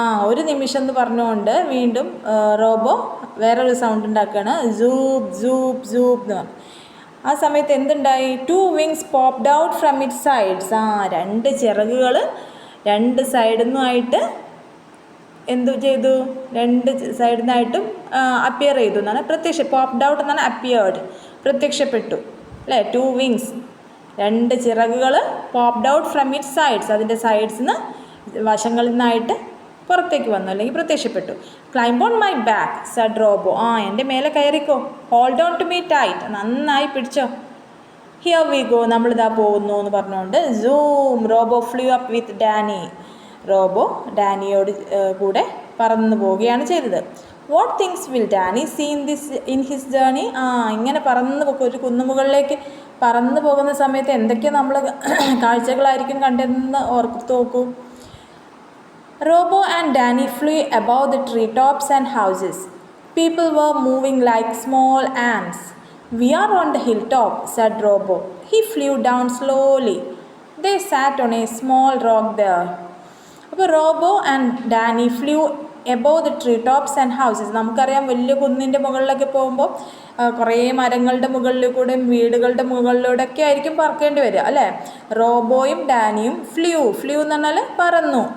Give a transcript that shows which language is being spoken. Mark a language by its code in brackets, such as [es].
[ml] ഒരു നിമിഷം എന്ന് പറഞ്ഞുകൊണ്ട് വീണ്ടും റോബോ വേറൊരു സൗണ്ട് ഉണ്ടാക്കുകയാണ്. സൂപ്പ് സൂപ്പ് സൂപ്പ് എന്ന് പറഞ്ഞു. ആ സമയത്ത് എന്തുണ്ടായി? [en] 2 wings popped out from its sides. [ml] 2 ചിറകുകൾ 2 സൈഡിൽ നിന്നുമായിട്ട് എന്തു ചെയ്തു? 2 സൈഡിൽ നിന്നായിട്ടും അപ്പിയർ ചെയ്തു എന്നാണ്. [en] popped out [ml] എന്നാണ് അപ്പിയേർഡ്, പ്രത്യക്ഷപ്പെട്ടു, അല്ലേ? [en] 2 wings, [ml] 2 ചിറകുകൾ, [en] popped out from it sides, [ml] അതിൻ്റെ സൈഡ്സിൽ നിന്ന്, വശങ്ങളിൽ നിന്നായിട്ട് പുറത്തേക്ക് വന്നു, അല്ലെങ്കിൽ പ്രത്യക്ഷപ്പെട്ടു. [en] Climb on my back, said Robo. [ml] എൻ്റെ മേലെ കയറിക്കോ. [en] hold on to me tight, [ml] നന്നായി പിടിച്ചോ. [en] here we go, [ml] നമ്മളിതാ പോകുന്നു എന്ന് പറഞ്ഞുകൊണ്ട് [en] Zoom, Robo flew up with Danny. [ml] Robo ഡാനിയോട് കൂടെ പറന്നു പോവുകയാണ് ചെയ്തത്. [en] What things will Danny see in his journey? [ml] ഇങ്ങനെ ഒരു കുന്നുമുകളിലേക്ക് പറന്നു പോകുന്ന സമയത്ത് എന്തൊക്കെ നമ്മൾ കാഴ്ചകളായിരിക്കും കണ്ടതെന്ന് ഓർത്ത് നോക്കൂ. [en] Robo and Danny flew above the treetops and houses. People were moving like small ants. We are on the hilltop, said Robo. He flew down slowly. They sat on a small rock there. അപ്പോൾ Robo and Danny flew above the treetops and houses. [ml] നമുക്കറിയാം, വലിയ കുന്നിൻ്റെ മുകളിലൊക്കെ പോകുമ്പോൾ കുറേ മരങ്ങളുടെ മുകളിൽ കൂടെയും വീടുകളുടെ മുകളിലൂടെ ഒക്കെ ആയിരിക്കും പറക്കേണ്ടി വരിക, അല്ലേ? റോബോയും ഡാനിയും ഫ്ലൂ എന്ന് പറഞ്ഞാൽ പറന്നു.